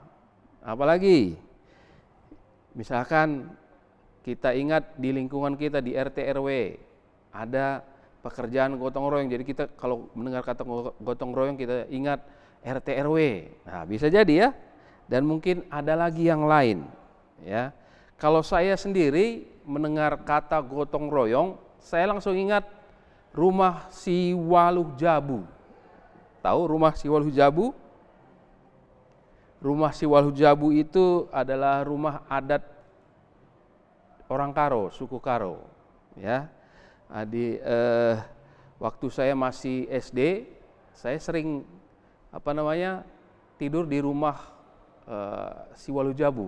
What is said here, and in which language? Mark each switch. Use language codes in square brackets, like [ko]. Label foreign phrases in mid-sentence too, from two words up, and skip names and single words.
[id] Apalagi, misalkan kita ingat di lingkungan kita di RT RW ada pekerjaan gotong royong. Jadi kita kalau mendengar kata gotong royong kita ingat RT RW. Nah, bisa jadi ya. Dan mungkin ada lagi yang lain, ya. Kalau saya sendiri mendengar kata gotong royong, saya langsung ingat rumah si Waluh Jabu. Tahu rumah si Waluh Jabu? Rumah si Waluh Jabu itu adalah rumah adat orang Karo, suku Karo, ya. Waktu saya masih SD, saya sering tidur di rumah Siwalujabu.